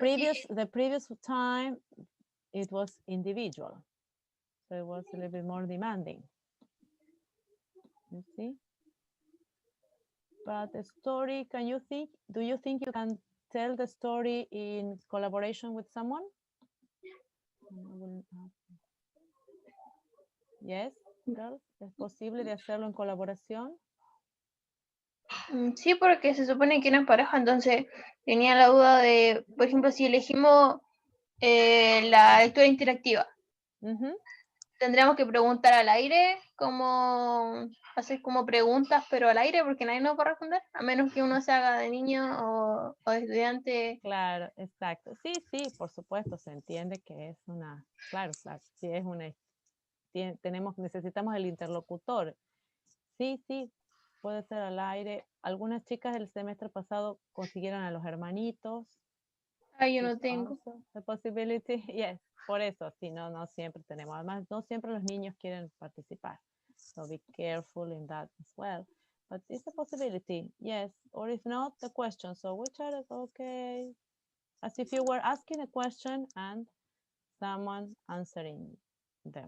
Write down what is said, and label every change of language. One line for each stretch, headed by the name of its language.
English: the previous time it was individual, so it was a little bit more demanding. You see? But the story, do you think you can tell the story in collaboration with someone? Yes, girls,
Spanish: ¿es posible de hacerlo en colaboración? Sí, porque se supone que no es pareja, entonces tenía la duda de, por ejemplo, si elegimos la lectura interactiva, tendríamos que preguntar al aire, como hacer como preguntas, pero al aire, porque nadie nos va a responder, a menos que uno se haga de niño o de estudiante. Claro, exacto. Sí, por supuesto, se entiende que es una, claro, sí es una, necesitamos el interlocutor. Sí, puede ser al aire. Algunas chicas el semestre pasado consiguieron a los hermanitos. Yo no tengo.
English: The possibility, yes,
Spanish: por eso, sí, no siempre tenemos. Además, no siempre los niños quieren participar.
English: So be careful in that as well. But it's a possibility, yes. Or if not, the question. So we try to, okay, as if you were asking a question and someone answering them.